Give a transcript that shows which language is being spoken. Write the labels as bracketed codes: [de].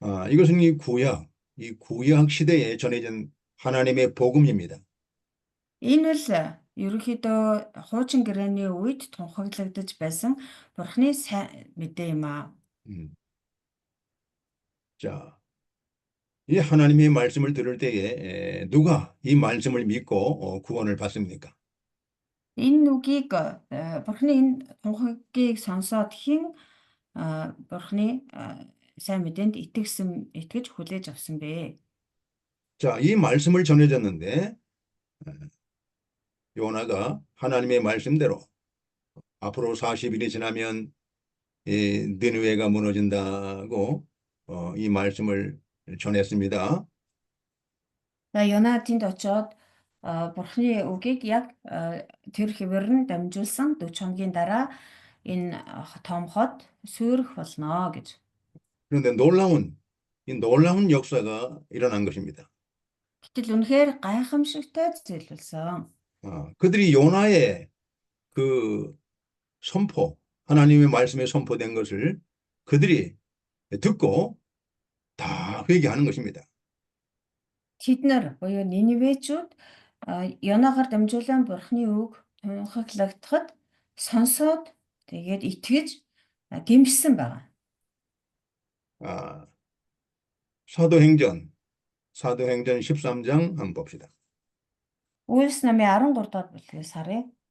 [ko] 이것은 이 구약 시대에 전해진 하나님의 복음입니다. [mn] Энэ бол ерөнхийдөө хуучин гэрээний үед тунхаглагдаж байсан Бурханы сайн мэдээ юм аа. [ko] 자, 이 하나님의 말씀을 들을 때에 누가 이 말씀을 믿고 구원을 받습니까? [mn] Энэ үгийг Бурханы энэ тунхаглыг сонсоод хэн Бурханы сайн мэдээнд итгэж хүлээж авсан бэ? [ko] 자, 이 말씀을 전해졌는데 요나가 하나님의 말씀대로 앞으로 40일이 지나면 니느웨가 무너진다고 이 말씀을 전했습니다. [mn] Йона тэнд очоод Бурханы үгийг яг тэр хэвээр нь дамжуулсан 40 хоногийн дараа энэ том хот суурих болно гэж. [ko] 그런데 이 놀라운 역사가 일어난 것입니다. [mn] Гэтэл үнэхээр гайхамшигтай зүйл болсон. [ko] 그들이 요나의 그 선포, 하나님의 말씀에 선포된 것을 그들이 듣고 다 회개하는 것입니다. [mn] Тэд нар буюу Ниневечүүд Йонагаар дамжуулан Бурханы үг тунхаглагдахад сонсоод тэгээд итгэж гэмшсэн байна. [ko] 사도행전 13장 한번 봅시다. [mn] Үйлс намын 13 дугаар бүлгээс харъя.